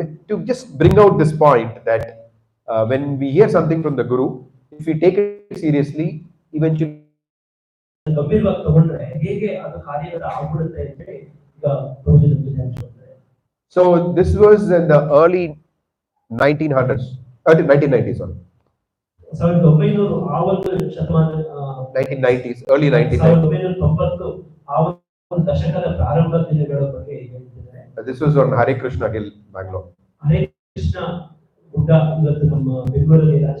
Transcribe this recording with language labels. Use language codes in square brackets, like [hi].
[en] To just bring out this point that when we hear something from the guru, if we take it seriously, eventually [kn] ಗಂಭೀರವಾಗಿ ತಗೊಂಡ್ರೆ ಹೇಗೆ ಅದು ಕಾರ್ಯಗಳ ಆಗ್ಬಿಡುತ್ತೆ ಅಂತ ಹೇಳಿ ಈಗ ಪ್ರಭುಜಿ ನಮಗೆ ಹಂಚ್ಕೊಳ್ತಾರೆ. [en] So this was in the early 1900s, 1990s, sorry. [kn] 1900 ಆ ಒಂದು ಶತಮಾನ [en] 1990s, early 1990s. [kn] 1990 ಆ ಒಂದು ದಶಕದ ಪ್ರಾರಂಭದ ದಿನಗಳ ಬಗ್ಗೆ ಹೇಳ್ತಿದ್ದಾರೆ. [en] This was on Hare Krishna Hill, Bangalore. [kn] Hare Krishna ಗುಡ್ಡ ಇವತ್ತು ನಮ್ಮ ಬೆಂಗಳೂರಲ್ಲಿ